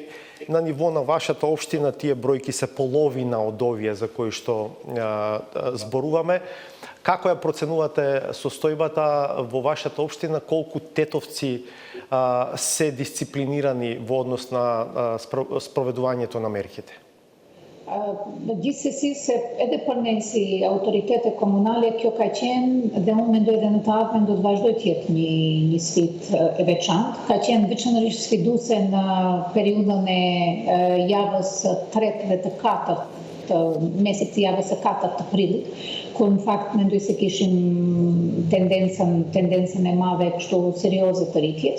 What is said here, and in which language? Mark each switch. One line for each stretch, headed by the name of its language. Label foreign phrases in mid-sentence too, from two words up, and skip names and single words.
Macedonian: На ниво на вашата општина тие бројки се половина од овие за кои што зборуваме. Како ја проценувате состојбата во вашата општина, колку тетовци се дисциплинирани во однос на спроведувањето на мерките?
Albanian: Gjithsesi se edhe për ne si autoritete komunale kjo ka qenë dhe unë mendoj edhe në të ardhmen do të vazhdoj të jetë një sfidë e veçantë. Ka qenë veçanërisht sfiduese në periudhën e javës së 3 dhe të 4 të mesit të javës së 4 të prillit, kur në fakt mendoj se kishim tendencën e madhe kështu serioze të rritjes.